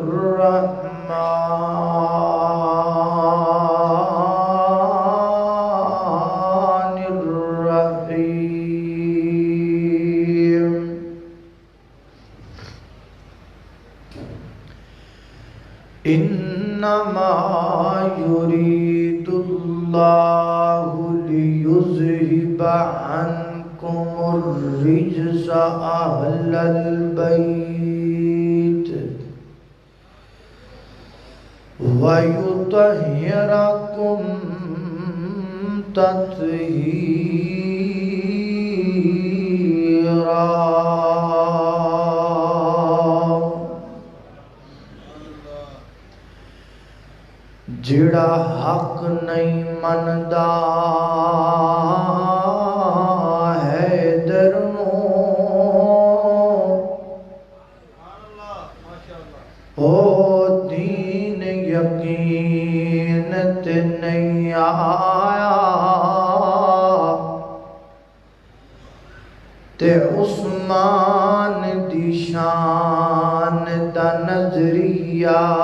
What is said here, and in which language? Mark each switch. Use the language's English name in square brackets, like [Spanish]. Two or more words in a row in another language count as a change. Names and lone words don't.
[Arabic] الرحمن الرحيم إنما يريد الله ليذهب عنكم الرجس أهل البيت ويطهركم تطهيرا [Punjabi] جڑا حق نہیں مندا حیدر نو او دین یقین تے نہیں آیا تے عثمان دی شان دا نظریہ